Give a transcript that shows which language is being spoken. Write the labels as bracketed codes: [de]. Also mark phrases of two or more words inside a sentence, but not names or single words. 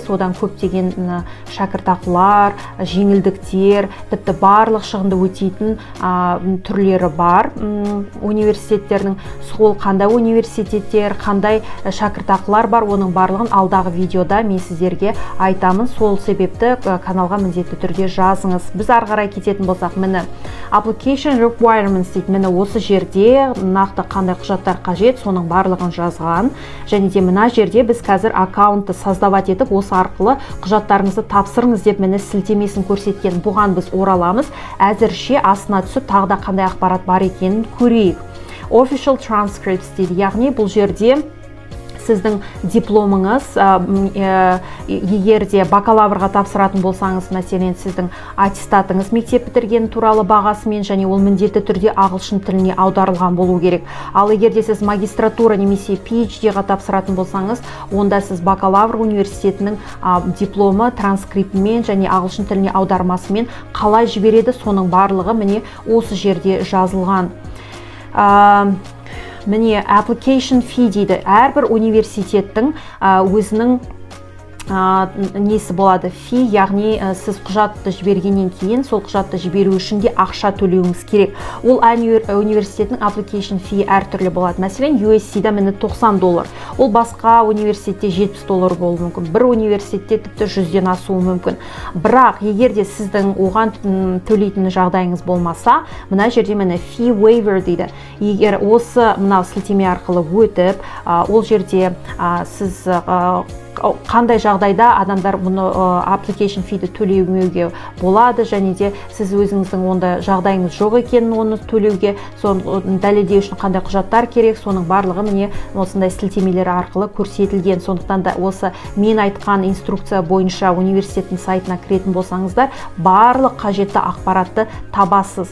[kk] Одан көптеген шәкіртақылар, жеңілдіктер, тіпті барлық шығынды өтейтін түрлері бар университеттердің. Сол қандай университеттер, қандай шәкіртақылар бар, оның барлығын алдағы видеода мен сіздерге айтамын. Сол себепті каналға міндетті түрде жазыңыз. Біз ары қарай кететін болсақ, міне [en] application requirements [kk] дейді. Міне осы жерде нақты қандай құжаттар қажет, соның барлығын жазған. Және де мына жерде біз қазір аккаунтты создавать етіп, осы арқылы құжаттарыңызды тапсырыңыз деп міне сілтемесін көрсеткен. Бұған біз ораламыз. Әзірше астына түсіп тағы да қандай ақпарат бар екенін көрейік. [en] Official transcripts [kk] дейді. Яғни бұл жерде сіздің дипломыңыз, егер де бакалаврға тапсыратын болсаңыз, мәселен, сіздің аттестатыңыз мектеп бітірген туралы бағасымен, және ол міндетті түрде ағылшын тіліне аударылған болу керек. Ал егер де сіз магистратура немесе PhD-ға тапсыратын болсаңыз, онда сіз бакалавр университетінің дипломы транскриптімен және ағылшын тіліне аудармасымен қалай жібереді, соның барлығы міне осы жерде жазылған. Міне [en] application fee [kk] дейді. Әрбір университеттің өзінің несі болады, фи, яғни сіз құжатты жібергеннен кейін сол құжатты жіберу үшін де ақша төлеуіңіз керек. Ол университеттің [en] application fee [kk] әртүрлі болады. Мәселен, USC-да міне $90. Ол басқа университетте $70 болуы мүмкін. Бір университетте тіпті 100-ден асуы мүмкін. Бірақ егер де сіздің оған төлейтін жағдайыңыз болмаса, мына жерде міне [en] fee waiver [kk] дейді. Егер осы мынау сілтеме арқылы өтіп, ол жерде сіз қандай жағдайда адамдар мұны [en] application fee- [kk] ді төлемеуге болады, және де сіз өзіңіздің онда жағдайыңыз жоқ екенін оны төлеуге, соны дәлелдеу үшін қандай құжаттар керек, соның барлығы міне осындай сілтемелер арқылы көрсетілген. Сондықтан да осы мен айтқан инструкция бойынша университеттің сайтына кіретін болсаңыздар, барлық қажетті ақпаратты табасыз.